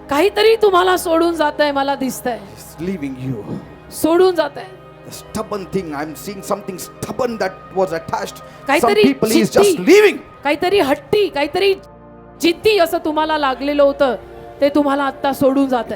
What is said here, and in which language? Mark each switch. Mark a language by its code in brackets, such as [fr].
[mr] काहीतरी तुम्हाला सोडून जातंय, मला दिसतंय. [en] It's leaving you. [mr] सोडून जातंय. [en] The stubborn thing. I'm seeing something stubborn that was attached. Some [mr] काहीतरी [en] people is just [mr] जिद्दी. [en] leaving. [mr] काहीतरी हट्टी, काहीतरी जिद्दी असं तुम्हाला लागलेलं होतं, ते तुम्हाला आता सोडून जातंय.